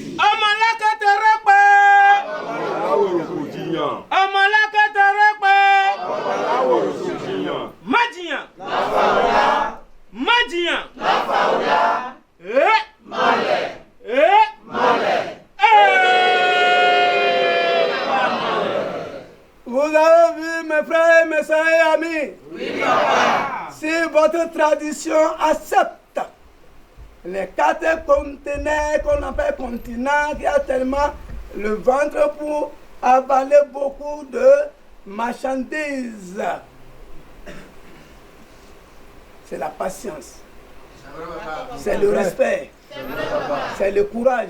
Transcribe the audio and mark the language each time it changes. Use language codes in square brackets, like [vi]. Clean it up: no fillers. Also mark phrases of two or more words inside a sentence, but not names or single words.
[yo] Ọmọ alákẹ́tẹ̀rẹ́ pé. Aláwòrán kò jiyàn. Ọmọ alákẹ́tẹ̀rẹ́ pé. Aláwòrán kò jiyàn. Má jiyàn. Láfàwọ́lá. Má jiyàn. Láfàwọ́lá. Malẹ̀. Malẹ̀. [fr] Vous avez vu mes frères, mes sœurs et amis? Oui, papa. Si votre tradition accepte les 4 conteneurs qu'on appelle continents, qui a tellement le ventre pour avaler beaucoup de marchandises, c'est la patience, c'est le respect, c'est le courage.